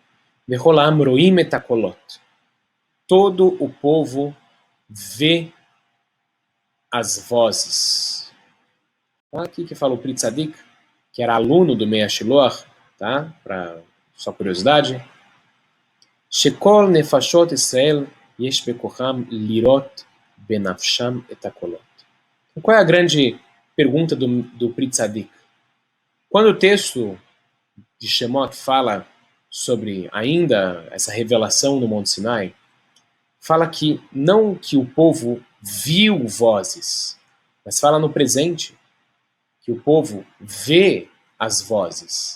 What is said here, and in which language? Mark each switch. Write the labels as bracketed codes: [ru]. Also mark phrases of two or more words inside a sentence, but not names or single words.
[he] וכולם רואים את הקולות. [pt] Todo o povo vê as vozes. Então, aqui que fala o Pri Tzadik, que era aluno do Meir Shiloach, tá? Para só curiosidade. [he] שכל נפשות ישראל יש בכוחם לראות בנפשם את הקולות. [pt] Então, qual é a grande pergunta do Pri Tzadik? Quando o texto de Shemot fala sobre ainda essa revelação no Monte Sinai, fala que não que o povo viu vozes, mas fala no presente, que o povo vê as vozes.